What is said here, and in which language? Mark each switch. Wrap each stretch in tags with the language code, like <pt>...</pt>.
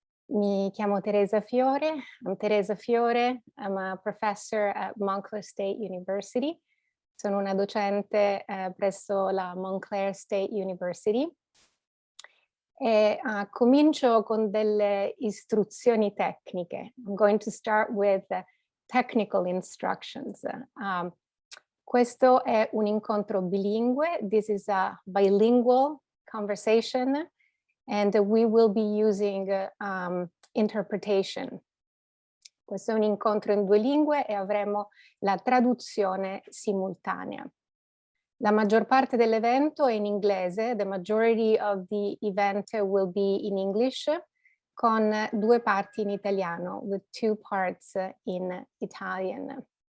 <en>Mi chiamo Teresa Fiore, I'm Teresa Fiore, I'm a professor at Montclair State University.</en> <it>Sono una docente presso la Montclair State University. E comincio con delle istruzioni tecniche.</it> <en>I'm going to start with technical instructions.</en> <it>Questo è un incontro bilingue.</it> <en>This is a bilingual conversation, and we will be using interpretation.</en> <it>Questo è un incontro in due lingue e avremo la traduzione simultanea.</it> <en>La maggior parte dell'evento è in inglese, the majority of the event will be in English, con due parti in italiano, with two parts in Italian.</en>